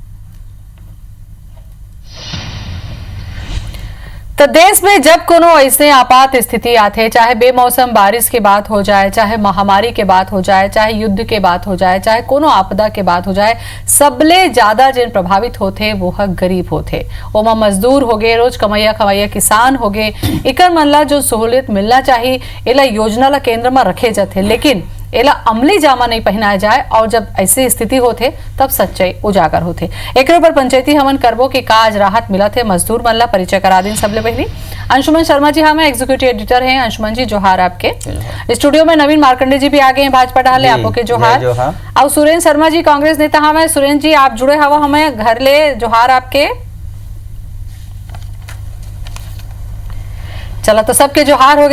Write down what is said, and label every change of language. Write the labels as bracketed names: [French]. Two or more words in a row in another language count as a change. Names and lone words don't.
[Chhattisgarhi] तो देश में जब कोनो ऐसे आपात स्थिति आते, चाहे बेमौसम बारिश के बात हो जाए, चाहे महामारी के बात हो जाए, चाहे युद्ध के बात हो जाए, चाहे कोनो आपदा के बात हो जाए, सबले ज्यादा जिन प्रभावित होते वो है गरीब होते। ओमा मजदूर हो गए, रोज कमैया किसान हो गए। इकर मन ला जो सहूलियत मिलना चाहिए एला योजना ला केंद्र में रखे जाते, लेकिन एला अमली जामा नहीं पहनाया जाए और जब ऐसी स्थिति होते तब सच्चाई उजागर होते। एक पर पंचायती हमन करबो कि का आज राहत मिला थे मजदूर मन ला। परिचय करा दिन सबले पहली अंशुमन शर्मा जी हमें एग्जीक्यूटिव एडिटर हैं। अंशुमन जी जोहार आपके। स्टूडियो में नवीन मार्कंडे जी भी आ गए हैं भाजपा डाले, आपको के जोहार। और सुरेंद्र शर्मा जी कांग्रेस नेता हमें। सुरेंद्र जी आप जुड़े हवा हमें घर ले, जोहार आपके। चला तो सबके जोहार हो गए।